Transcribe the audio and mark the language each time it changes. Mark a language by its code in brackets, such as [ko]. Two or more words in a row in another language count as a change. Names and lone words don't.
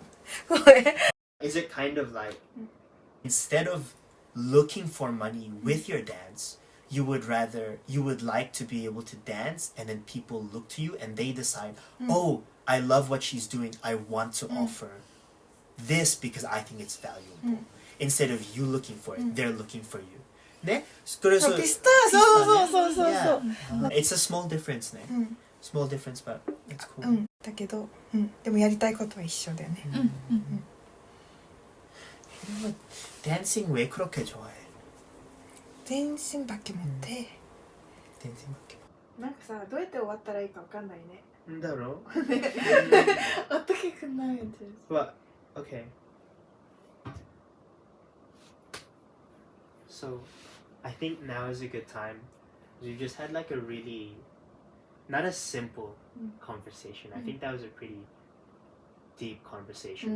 [en] Is it kind of like instead of looking for money with your dance, you would like to be able to dance and then people look to you and they decide, oh, I love what she's doing, I want to offer this because I think it's valuable. Instead of you looking for it, they're looking for you. [ko] 네? 그래서 비슷하죠. [en] It's a small difference, 네. Small difference, but it's cool. [ja] だけど、でもやりたいことは一緒だよね。 [ko] 댄싱 왜 그렇게 좋아해? 댄싱밖에 못해. 댄싱밖에. [ja] なんかさ、どうやって終わったらいいかわかんないね。 [ko] 힘들어. 어떻게 끝나면 돼? [en] Well, okay. So, I think now is a good time. You just had like a really, not a simple conversation. I think that was a pretty deep conversation.